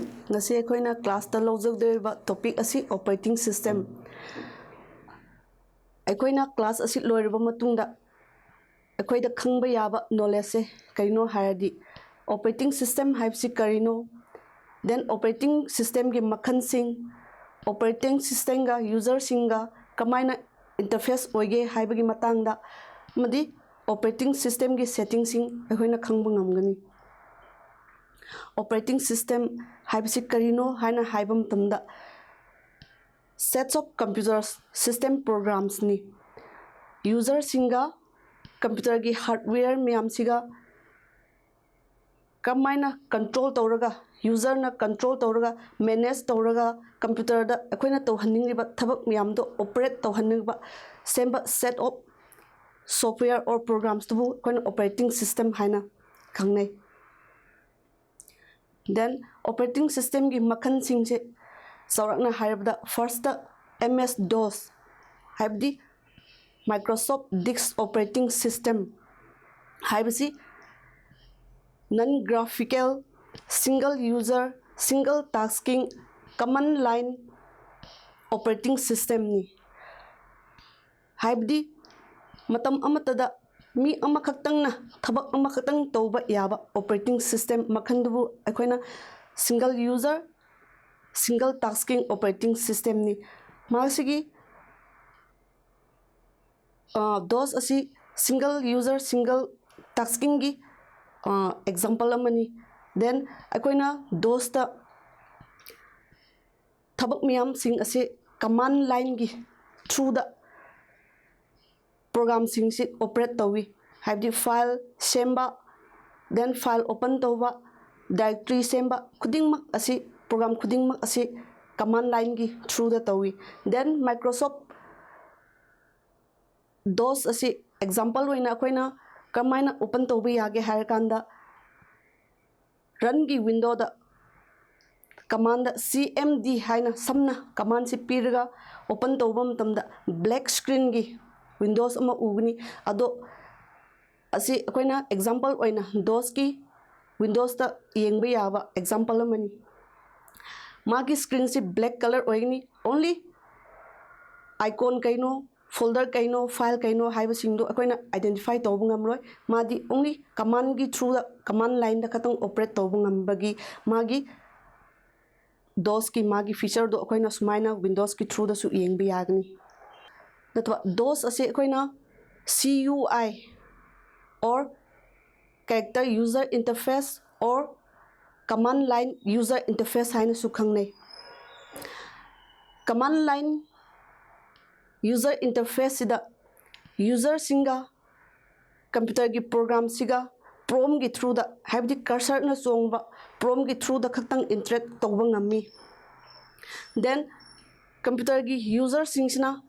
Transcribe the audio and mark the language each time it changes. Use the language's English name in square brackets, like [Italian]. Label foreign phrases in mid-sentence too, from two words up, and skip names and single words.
[Manipuri] ngasi akoina class ta lojogdeba topic asi [English] operating system [Manipuri] akoina class asi loirba matungda akoida khangba yaba knowledge se kaino haradi [English] operating system [Manipuri] haibsi karino then [English] operating system [Manipuri] gi makhan sing [English] operating system [Manipuri] ga user singa kamaina interface oige haibagi matangda madi [English] operating system [Manipuri] gi setting sing akoina khangba ngamgani [English] operating system [Manipuri] haibsi karino haina haibam tamda [English] sets of computers system programs [Manipuri] ni user singa computer gi hardware myam siga kamaina control tawraga user na control tawraga manage tawraga computer da akoina tawhanningiba thabak myam do operate tawhanningiba semba [English] set of software or programs [Manipuri] to akoina [English] operating system [Manipuri] haina khangnai then [English] operating system [Manipuri] gi makhan sing se saurakna haibda first MS DOS haibdi Microsoft Disk Operating System haibsi [English] non graphical single user single tasking command line operating system [Manipuri] ni haibdi matam amatada mi amakhaktang na thabak amakhaktang tawba yaba [English] operating system [Manipuri] makhandubu akoina [English] single user single tasking operating system [Manipuri] ni masigi DOS asi [English] single user single tasking [Manipuri] gi example amani then akoina DOS ta thabak miyam sing ase [English] command line [Manipuri] gi [English] through the program [Manipuri] sing si operate tawi haibdi file semba then [English] file open [Manipuri] tawba directory semba khudingmak asi program khudingmak asi [English] command line [Manipuri] gi [English] through the [Manipuri] tawi then Microsoft DOS asi example oina akoina kamaina open tawba yage hairkanda run gi window da command cmd haina samna command si pirga open tawba matamda [English] black screen [Manipuri] gi windows ama ugni ado asi akoina example oina DOS ki windows ta yengba yaba example amani magi screen si [English] black color [Manipuri] oigni [English] only icon [Manipuri] kaino folder kaino file kaino haiba singdo akoina identify tawbu ngamroi madi [English] only command [Manipuri] gi [English] through the command line [Manipuri] da khatang operate tawbu ngambagi magi DOS ki magi feature do akoina sumaina windows ki through da su yengba yagni natwa DOS ase akoina [English] CUI or character user interface or command line user interface [Manipuri] haina su khangnai [English] command line user interface [Manipuri] sida user singa computer gi program siga prom gi [English] through the [Manipuri] haibdi cursor na chongba prom gi [English] through the [Manipuri] khaktang interact tawba ngami then computer gi user singsina